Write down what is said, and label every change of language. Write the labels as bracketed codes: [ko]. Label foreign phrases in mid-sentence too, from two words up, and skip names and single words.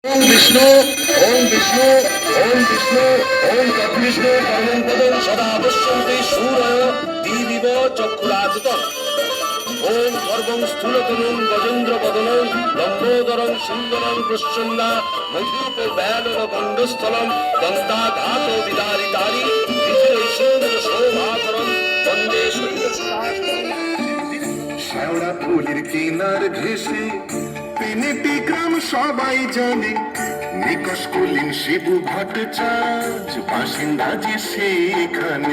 [sa] ওম বিষ্ণু ওম বিষ্ণু ওম বিষ্ণু ওম তদ্বিষ্ণু পরমং পদং সদা পশ্যন্তি সূরয় দিবিব চক্ষুরাতুতম ওম গর্ভং স্থূলতনুং গজেন্দ্র বদনং লম্বোদরং সুন্দরং প্রসন্না মধুপ ব্যালব গণ্ডস্থলম দন্তাঘাত বিদারিতারি বিজয় সুন্দর শোভাকরণ বন্দে [bn] শ্যাওড়া ফুলের কিনার ঘেসে তিনটি গ্রাম সবাই জানে, নিকষ কুলীন শিবু ভট্টাচার্য বাসিন্দা যে সেখানে।